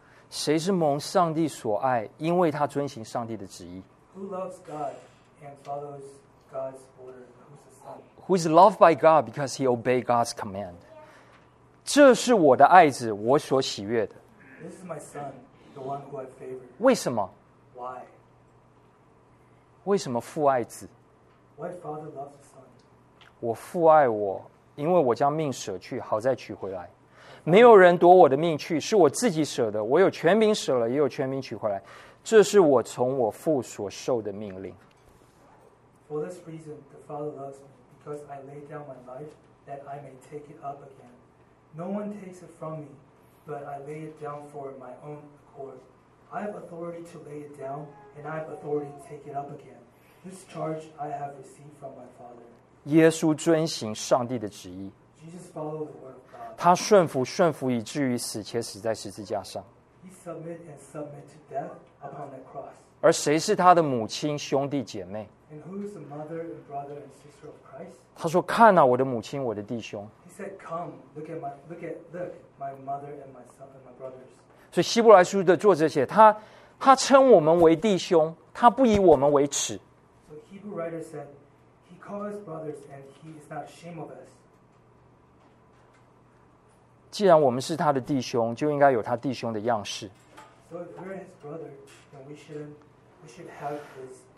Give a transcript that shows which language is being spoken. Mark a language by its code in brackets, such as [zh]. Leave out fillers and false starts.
[zh] 谁是蒙上帝所爱，因为他遵行上帝的旨意？ [en] Who loves God and follows God's order? Who's loved by God because he obeyed God's command? [zh] 这是我的爱子，我所喜悦的。 [en] This is my son, the one who I favor. [zh] 为什么？ [en] Why? [zh] 为什么父爱子？ [en] Why father loves the son? [zh] 我父爱我，因为我将命舍去，好再取回来。没有人夺我的命去，是我自己舍的。我有权柄舍了，也有权柄取回来。这是我从我父所受的命令。 [en] For this reason, the Father loves me, because I lay down my life that I may take it up again. No one takes it from me, but I lay it down for my own accord. I have authority to lay it down, and I have authority to take it up again. This charge I have received from my Father. [zh] 耶稣遵行上帝的旨意。 [en] Jesus followed the word of God. [zh] 他顺服以至于死，且死在十字架上。 [en] He submit and submit to death upon the cross. [zh] 而谁是他的母亲、兄弟姐妹？ [en] And who is the mother and brother and sister of Christ? [zh] 他说：“看呐、啊，我的母亲，我的弟兄。” [en] He said, "Come, look at my mother and my son and my brothers." [zh] 所以希伯来书的作者写他称我们为弟兄，他不以我们为耻。 [en] So Hebrew writer said, "He calls us brothers, and he is not ashamed of us." [zh] 既然我们是他的弟兄，就应该有他弟兄的样式。 [en] So if we're his brother, then we should have his.